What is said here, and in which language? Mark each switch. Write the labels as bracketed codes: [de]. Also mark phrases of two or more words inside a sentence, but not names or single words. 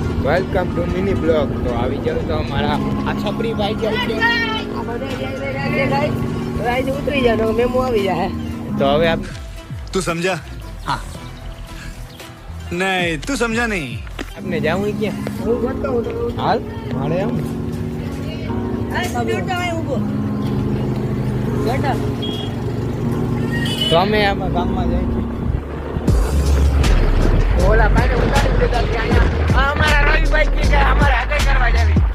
[en] Welcome to Mini Blog. [gu] તો આવી જાવ તો અમારા આ છપરી ભાઈ જાય છે. ઉતરી જાવ મેમો આવી જાય. તો હવે આપ [hi] तू समझा? हाँ नहीं तू समझा नहीं. [gu] આપને જાવું ક્યાં? હું ગોતો હું હાલ મારે આમ તો અમે આમાં ગામમાં જઈએ છીએ. ઓલા ભાઈને ઉતારી દીધા કે અહીંયા આ અમારા રવિભાઈ કે અમારે આગળ કરવા જાવી.